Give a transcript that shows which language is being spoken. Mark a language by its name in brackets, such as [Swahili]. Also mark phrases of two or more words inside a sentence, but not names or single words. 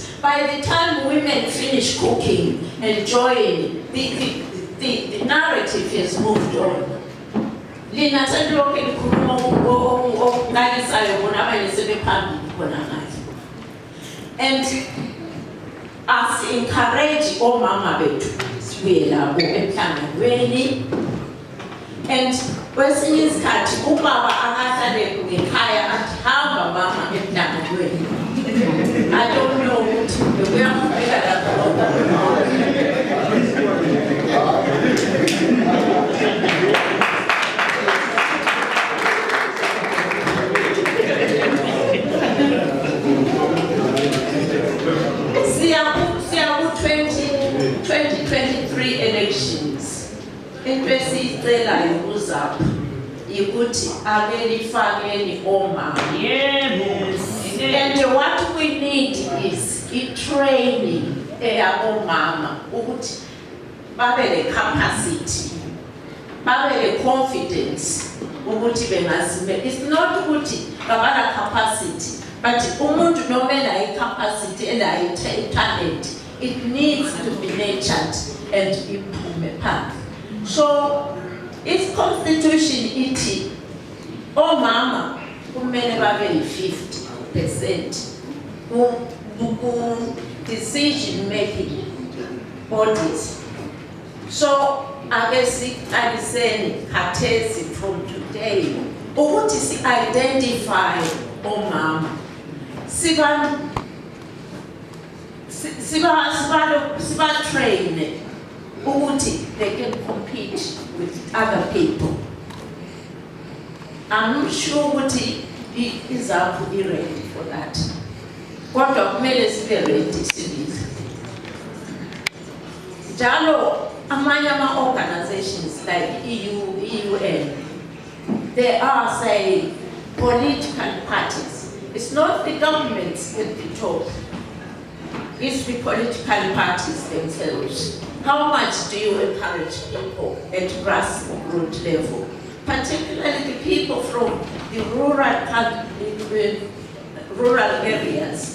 [English] By the time women finish cooking and join, the narrative has moved on. And as encourage [North Ndebele] omama bethu sibuyelabo emhlanganweni, and kwesinye isikhathi ubaba akahlale ngekhaya athi hamba mama emhlanganweni. [English] I don't know [North Ndebele] ukuthi uyafika lapho. Siyaku 2023 elections. Into esiyicelayo kuZAPU ikuthi ake lifakeni omama. [English] Yes. And what we need is training [North Ndebele] eyabomama ukuthi babe [English] capacity, babe confidence [North Ndebele] ukuthi bengazime. [English] It's not [North Ndebele] ukuthi babala [English] capacity, but [North Ndebele] umuntu nomela [English] capacity and talent, it needs to be nurtured and improved. So its constitution [North Ndebele] iti omama kumele babe [English] 50% decision making bodies. So [North Ndebele] ake siqaliseni khathesi [English] from today [North Ndebele] ukuthi si [English] identify [North Ndebele] omama siba [English] train ukuthi they can compete with other people. I'm not sure [North Ndebele] ukuthi iZAPU [English] ready for that. [North Ndebele] Kodwa kumele sibe ready sibili. Njalo amanye [English] organizations like UN, there are, say, political parties. It's not the governments at the top, it's the political parties themselves. How much do you encourage people at grassroots level, particularly the people from the rural areas?